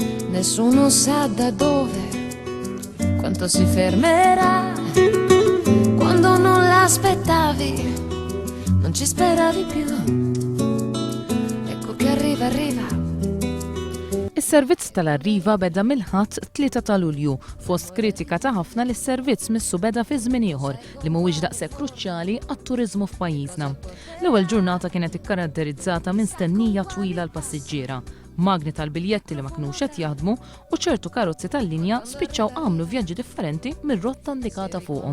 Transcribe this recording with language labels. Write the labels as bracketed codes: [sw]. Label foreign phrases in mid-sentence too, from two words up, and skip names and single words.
[it] Nessuno sa da dove, quanto si fermerà. Quando non l'aspettavi, non ci speravi più. Ecco che arriva, arriva. [mt] Is-servizz tal-Arriva beda mill-ħadd 3 ta' Lulju, fost kritika ta' ħafna li s-servizz missu beda fi żmien ieħor li mhuwiex daqshekk kruċjali għat-turiżmu f'pajjiżna. L-ewwel ġurnata kienet ikkaratterizzata minn stennija twila l-passiġġiera, magni tal-biljetti li ma kinux qed jaħdmu u ċertu karozzi tal-linja spiċċaw għamlu vjaġġi differenti mir-rotta indikata fuqhom.